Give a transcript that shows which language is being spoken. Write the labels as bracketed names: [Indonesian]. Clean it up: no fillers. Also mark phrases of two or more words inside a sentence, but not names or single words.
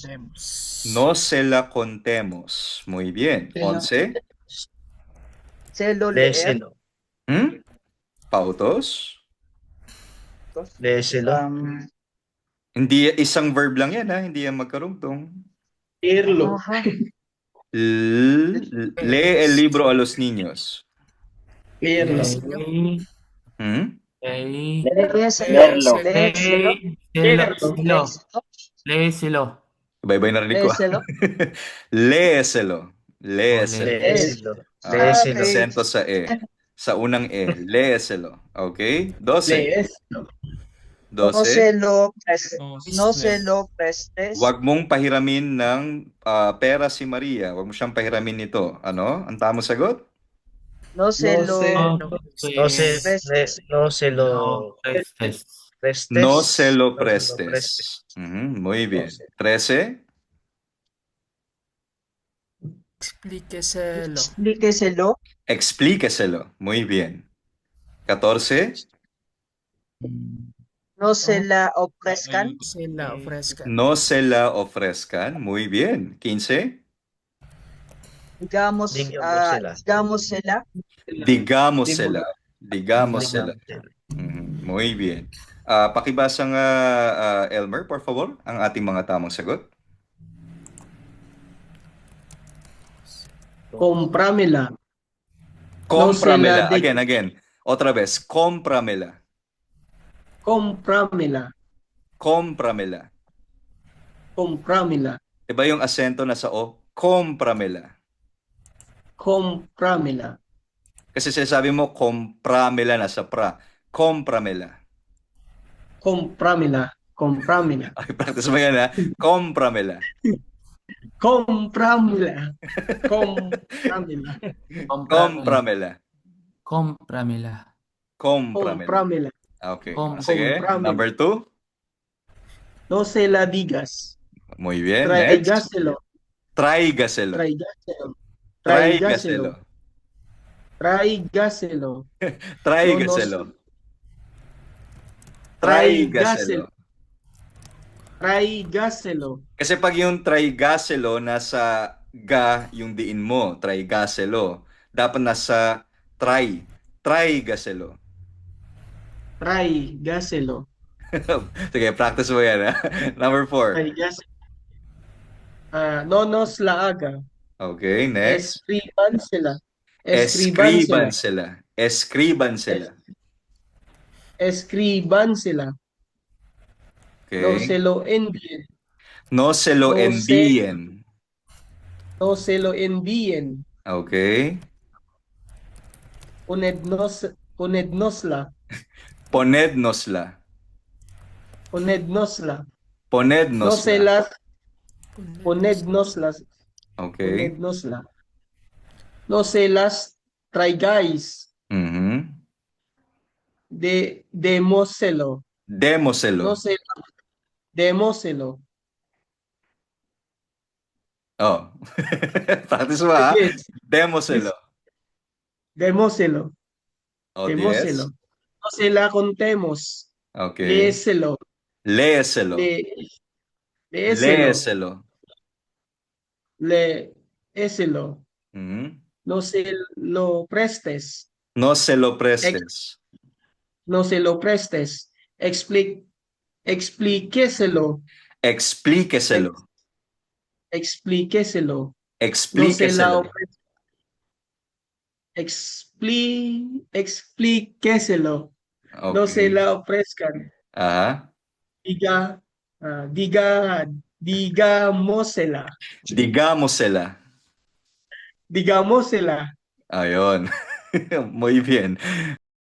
[Spanish] No se la contemos. Muy bien. 11. Se lo leer. Léeselo. Pautos. Léeselo. [Filipino] Hindi isang verb lang yan, ha? Hindi yan magkarugtong. [Spanish] Ajá. Lee el libro a los niños. Léeselo. [Filipino] Bye-bye na rinig ko. Léeselo. Léeselo. Léeselo. Acento sa e. Sa unang e. Léeselo. [English] Okay? 12. [Spanish] No se lo prestes. [Filipino] Huwag mong pahiramin ng pera si Maria. Huwag mo siyang pahiramin nito. Ano? Ang tamang sagot? [Spanish] No se lo prestes. No se lo prestes. Muy bien. 13. Explíqueselo. Explíqueselo. Muy bien. 14. No se la ofrezcan. No se la ofrezcan. Muy bien. 15. Digámosela. Digámosela. Digámosela. Muy bien. [Filipino] Pakibasa nga, Elmer, [Spanish] por favor, [Filipino] ang ating mga tamang sagot. [Spanish] Cómpramela. Cómpramela. Again. Otra vez. Cómpramela. Cómpramela. Cómpramela. Cómpramela. [Filipino] Iba yung asento na sa o? Cómpramela. [Spanish] Compramela. [Filipino] Kasi sinasabi mo, compramela na sa pra. [Spanish] Compramela. Compramela. Compramela. [Filipino] Okay, practice mo yan ha. Compramela. [Spanish] Compramela. Compramela. Compramela. Compramela. Compramela. Compramela. [English] Okay. Com- [Filipino] Sige. [Spanish] Compramela. [English] Number 2. [Spanish] No se la digas. Muy bien. [English] Next. [Spanish] Tráigaselo. Tráigaselo. Tráigaselo. Tráigaselo. Tráigaselo. Tráigaselo. Tráigaselo. Tráigaselo. Tráigaselo. [Filipino] Kasi pag yung tráigaselo, nasa ga yung diin mo. Tráigaselo. Dapat nasa try. [Spanish] Tráigaselo. Tráigaselo. [Filipino] Sige, practice mo yan ha. [English] Number 4. [Spanish] Tráigaselo. No nos la haga. [English] Okay, next. [Spanish] Escríbansela. Escribansela. Escribansela. Escríbansela. No [English] Okay. [Spanish] se lo envíen. No se lo No se- envíen. No se lo envíen. [English] Okay. [Spanish] Ponednosla. Ponednosla. Ponednosla. No Ponednosla. se las. Ponednoslas. [English] Okay. [Spanish] Ponednosla. No se las traigáis. Mhm. Démoselo. Démoselo. No se démoselo. [Filipino] Oh. Practice mo ha. [English] Yes. [Spanish] Démoselo. Démoselo. Oh, Démoselo. [English] yes. [Spanish] No se la contemos. [English] Okay. [Spanish] Léeselo. Léeselo. Léeselo. Léeselo. Léeselo. Mhm. No se lo prestes. No se lo prestes. No se lo prestes. Explíqueselo. Explíqueselo. Explíqueselo. No se la Explíqueselo. ofrezca. Explíqueselo. No se [English] Okay. [Spanish] la ofrezcan. Aha. Digámosela. Digámosela. Digámosela. [Filipino] Ayun. [Spanish] Muy bien.